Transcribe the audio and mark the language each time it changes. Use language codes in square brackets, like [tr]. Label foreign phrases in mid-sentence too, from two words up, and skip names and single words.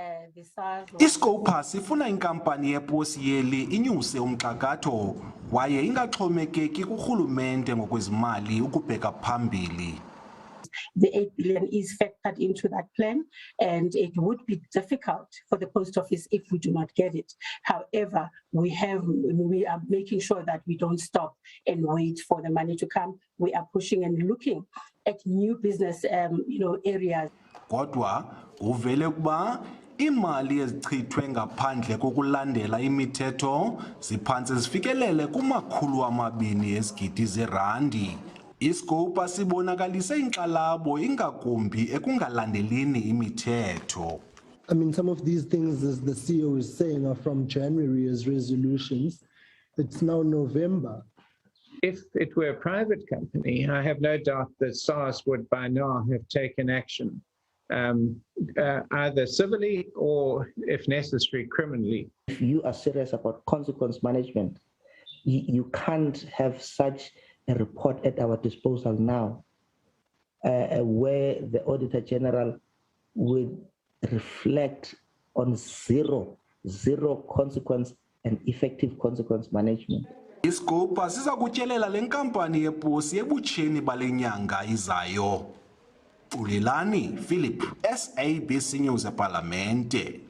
[xh] iScopus ifuna inkampani yeposi yeli inyuse umxakatho waye ingaxhomekeki kurhulumente ngokwezimali ukubheka phambili. [en] The 8 billion is factored into that plan, and it would be difficult for the post office if we do not get it. However, we are making sure that we don't stop and wait for the money to come. We are pushing and looking at new business areas. [xh] Kodwa uvele kuba imali ezichithwe ngaphandle kokulandela imithetho ziphantse zifikelele ku200 ezigidi zerandi. iScopus ibonakalise inkxalabo ingakumbi ekungalandeleni imithetho. [en] I mean, some of these things, as the CEO is saying, are from January as resolutions. It's now November. If it were a private company, I have no doubt that SARS would by now have taken action, either civilly or, if necessary, criminally. If you are serious about consequence management, you can't have such a report at our disposal now, where the Auditor General would reflect on zero consequence and effective consequence management. [xh] iScopus iza kutyelela le nkampani yeposi ebutsheni bale nyanga izayo. Ulilani Philip, SABC News ePalamente.